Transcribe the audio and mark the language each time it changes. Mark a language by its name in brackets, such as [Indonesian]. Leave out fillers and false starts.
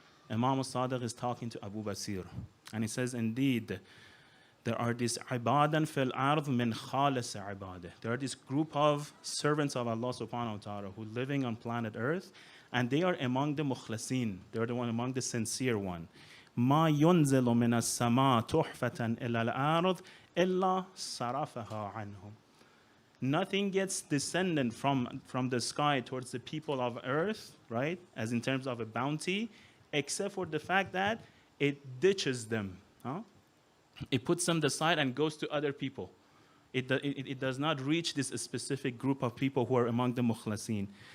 [English] Imam al-Sadiq is talking to Abu Basir, and he says, indeed, there are this [Arabic] ibadan fil ard min khalis ibadah. [English] There are this group of servants of Allah subhanahu wa ta'ala who are living on planet Earth, and they are among the mukhlasin. They are the one among the sincere one. [Arabic] ما ينزل من السماء تحفة إلى الأرض إلا صرفها عنهم. [English] Nothing gets descended from the sky towards the people of earth, right, as in terms of a bounty, except for the fact that it ditches them. It puts them aside and goes to other people. It does not reach this specific group of people who are among the mukhlasin.